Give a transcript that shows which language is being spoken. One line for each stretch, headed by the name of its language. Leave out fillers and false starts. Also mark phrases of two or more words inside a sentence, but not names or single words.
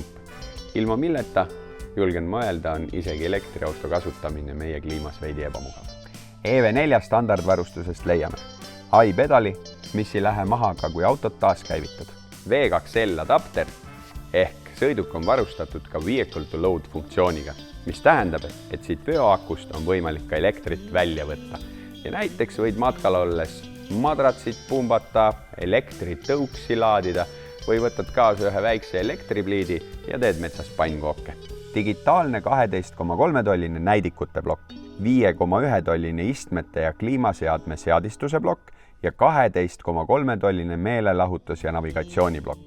Estonian: Ilma milleta, julgen mõelda, on isegi elektriauto kasutamine meie kliimas veidi ebamugav. EV4 standardvarustusest leiame iPedali, mis ei lähe maha ka kui autot taaskäivitad. V2L adapter ehk sõiduk on varustatud ka
English: vehicle to load
Estonian: funktsiooniga, mis tähendab, et siit veoakust on võimalik ka elektrit välja võtta. Ja näiteks võid matkal olles madratsit pumbata, elektritõuksi laadida või võtad kaasa ühe väikse elektripliidi ja teed metsas pannkooke. Digitaalne 12,3-tolline näidikute plokk, 5,1-tolline istmete ja kliimaseadme seadistuse plokk ja 12,3-tolline meelelahutus- ja navigatsiooniplokk.